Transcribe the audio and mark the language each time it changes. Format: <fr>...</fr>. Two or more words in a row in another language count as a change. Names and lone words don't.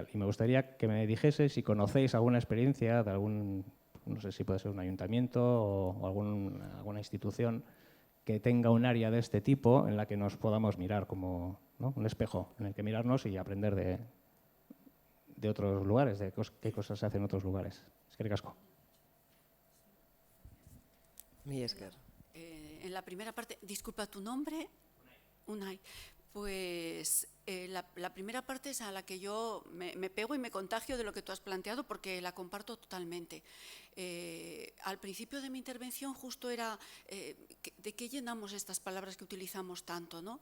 <es>Y me gustaría que me dijeseis si conocéis alguna experiencia de algún, no sé si puede ser un ayuntamiento o alguna institución que tenga un área de este tipo en la que nos podamos mirar como, ¿no?, un espejo en el que mirarnos y aprender de otros lugares, de qué cosas se hacen en otros lugares.</es> <eu>Eskerrik asko. Mi esker.</eu> <es>En la primera parte, disculpa tu nombre. Unai. Pues la primera parte es a la que yo me pego y me contagio de lo que tú has planteado porque la comparto totalmente. Al principio de mi intervención justo era ¿de qué llenamos estas palabras que utilizamos tanto, ¿no?</es>